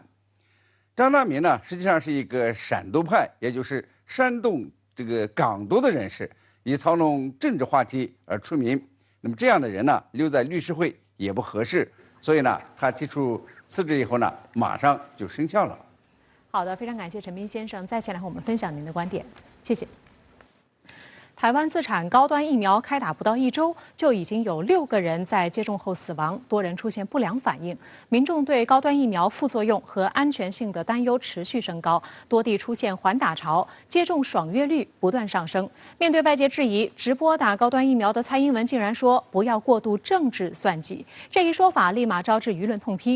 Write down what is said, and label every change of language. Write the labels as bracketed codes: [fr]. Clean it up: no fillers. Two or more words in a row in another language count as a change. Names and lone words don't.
[zh] 張達明呢，實際上是一個煽獨派，也就是煽動這個港獨的人士，以操弄政治話題而出名。那麼這樣的人呢，留在律師會也不合適，所以呢，他提出辭職以後呢，馬上就生效了。好的，非常感謝陳斌先生在線來和我們分享您的觀點，謝謝。台湾自产高端疫苗开打不到1周，就已经有6个人在接种后死亡，多人出现不良反应。民众对高端疫苗副作用和安全性的担忧持续升高，多地出现缓打潮，接种爽约率不断上升。面对外界质疑，直播打高端疫苗的蔡英文竟然说不要过度政治算计，这一说法立马招致舆论痛批。